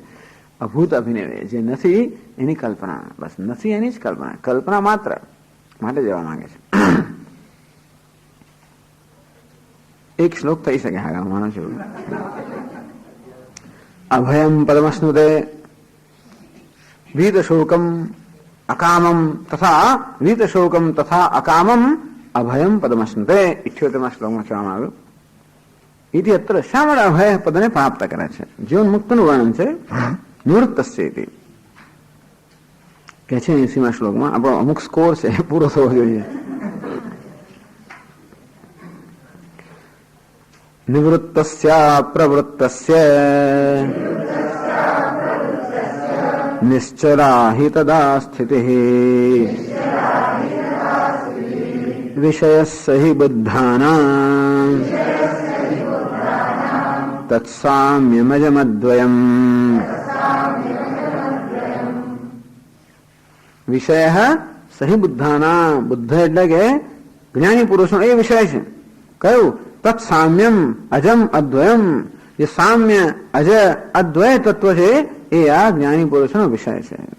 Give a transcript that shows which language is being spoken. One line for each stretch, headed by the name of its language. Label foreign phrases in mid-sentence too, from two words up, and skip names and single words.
Gujarati: અભૂત અભિનિવેશ જે નથી એની કલ્પના બસ નથી એની જ કલ્પના માત્ર માટે જવા માંગે છે. એક શ્લોક થઈ શકે હા માનો છું.
Sanskrit: અભયમ પદમસ્નુતે ભીત શોકમ अकामम तथा वीतशोकम तथा अकामम अभयम पदमश्नुते 78
Gujarati: શ્લોકમાં કહેવામાં આવ્યું.
Sanskrit: इति अत्र
Gujarati: શા માટે અભય પદને પ્રાપ્ત કરે છે? જીવન મુક્તનું વર્ણન છે
Sanskrit: નિવૃત્તસ્ય ઇતિ
Gujarati: કે છે 80મા શ્લોકમાં. આપણો અમુક સ્કોર છે પૂરો થવો જોઈએ.
Sanskrit: નિવૃત્તસ્ય પ્રવૃત્તસ્ય નિશ્ચલા हि तदा स्थितिः विषयस्य हि बुद्धानां तत्साम्यमजमद्वयम्. વિષય સહી બુદ્ધાના,
Gujarati: બુદ્ધ એટલે કે જ્ઞાની પુરુષનો એ વિષય છે.
Sanskrit: કયું? તત્સામ્યમ અજમ અદ્વયમ.
Gujarati: જે સામ્ય અજ અદ્વય તત્વ છે એ આ જ્ઞાની પુરુષનો વિષય છે.